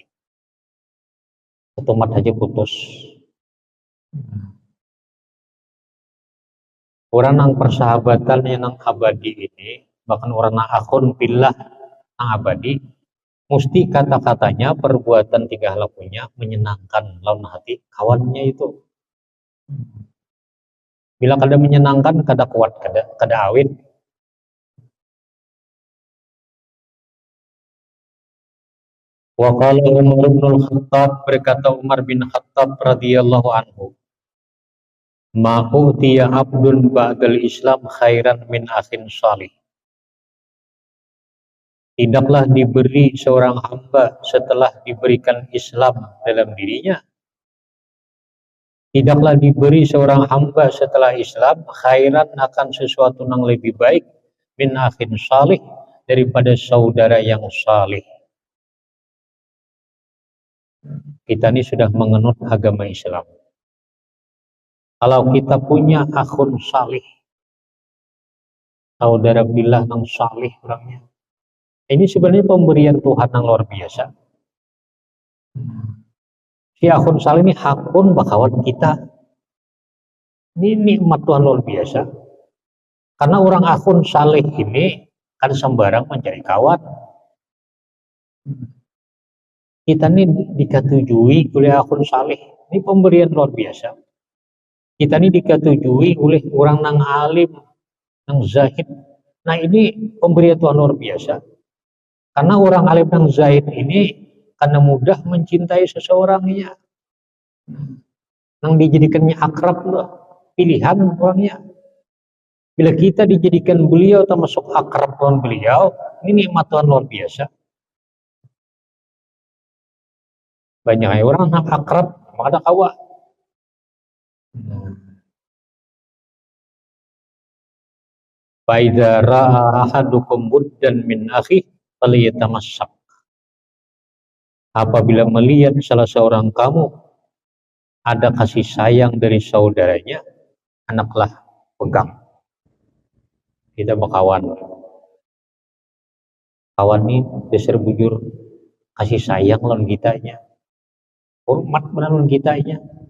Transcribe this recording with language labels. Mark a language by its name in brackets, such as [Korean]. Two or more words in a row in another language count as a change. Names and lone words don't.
[Banjar] Otomat aja putus. Orang yang persahabatan yang abadi ini, bahkan orang yang [Arabic] أخ بالله [Banjar] yang abadi, mesti kata-katanya, perbuatan tingkah lakunya menyenangkan lawan hati kawannya itu. Bila kada menyenangkan, kada kuat, kada awet. [Arabic] وقال عمر بن الخطاب, [Banjar] berkata Umar bin Khattab [Arabic] رضي الله عنه ما أوتي عبد بعد الإسلام خيرا من أخ صالح. [Banjar] Tidaklah diberi seorang hamba setelah diberikan Islam dalam dirinya. Tidaklah diberi seorang hamba setelah Islam khairan akan sesuatu yang lebih baik [Arabic] من أخ صالح, [Banjar] daripada saudara yang salih. Kita ini sudah menganut agama Islam. Kalau kita punya [Arabic] أخ صالح, [Banjar] saudara billah yang salih orangnya, ini sebenarnya pemberian Tuhan yang luar biasa. Si [Arabic] أخ صالح [Banjar] ini hakun bakawan kita. Ini nikmat Tuhan luar biasa. Karena orang [Arabic] أخ صالح [Banjar] ini kan sembarang mencari kawan. Kita ini diketujui oleh [Arabic] أخ صالح. [Banjar] Ini pemberian luar biasa. Kita ini diketujui oleh orang nang alim, nang zahid. Nah ini pemberian Tuhan luar biasa. Karena orang alim nang zahid ini karena mudah mencintai seseorangnya, nang dijadikannya akrab pilihan orangnya. Bila kita dijadikan beliau termasuk akrab dengan beliau, ini nikmat Tuhan luar biasa. Banyak orang yang akrab, maka ada kawan. [Arabic] فإذا رأى أحدكم ودا من أخيه فليتمسك. [Banjar] Apabila melihat salah seorang kamu ada kasih sayang dari saudaranya, anaklah pegang. Kita berkawan. Kawan ini dasar bujur kasih sayang lawan kitanya, hormat lawan kitanya.